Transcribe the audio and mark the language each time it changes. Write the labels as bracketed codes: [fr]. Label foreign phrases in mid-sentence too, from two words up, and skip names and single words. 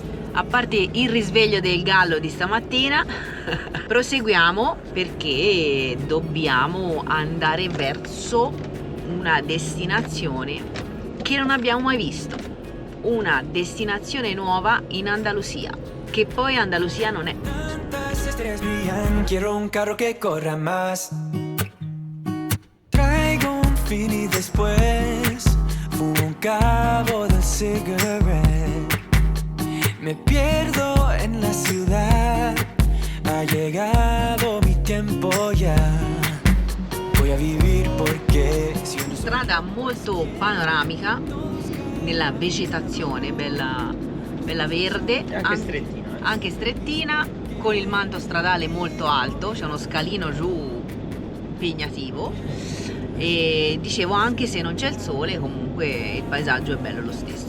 [it] A parte il risveglio del gallo di stamattina, proseguiamo perché dobbiamo andare verso una destinazione che non abbiamo mai visto, una destinazione nuova in Andalusia, che poi Andalusia non è. [es] Quiero un carro que corra más. Traigo un Fini después, fumo un cabo de cigarette. Me pierdo en la ciudad, ha llegado mi tiempo ya. Voy a vivir porque [it] Strada molto panoramica, nella vegetazione, bella verde, e anche strettina. Anche strettina, con il manto stradale molto alto, c'è uno scalino giù impegnativo e dicevo, anche se non c'è il sole, comunque il paesaggio è bello lo stesso.